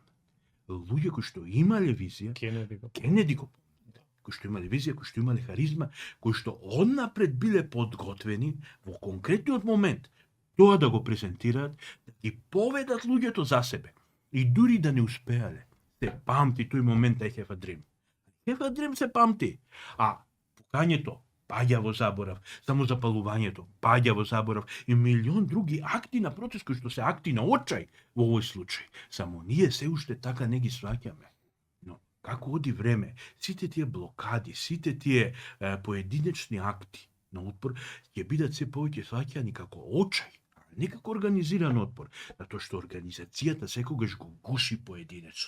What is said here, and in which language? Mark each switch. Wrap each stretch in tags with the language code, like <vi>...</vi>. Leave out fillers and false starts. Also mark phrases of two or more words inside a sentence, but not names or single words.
<mk>Луѓе кои што имале визија, Кенеди го помни. Кои што имале визија, кои што имале харизма, кои што однапред биле подготвени во конкретниот момент тоа да го презентираат, да ги поведат луѓето за себе. И дури да не успеале, се памти тој момент</mk> <en>I have a dream. I have a dream</en> <mk>се памти. А пукањето паѓа во заборав, само запалувањето паѓа во заборав и милион други акти на протест кои што се акти на очај во овој случај. Само ние се уште така не ги сваќаме. Но како оди време, сите тие блокади, сите тие поединечни акти на отпор ќе бидат се повеќе сваќани како очај, а не како организиран отпор, затоа што организацијата секогаш го гуши поединецот.</mk>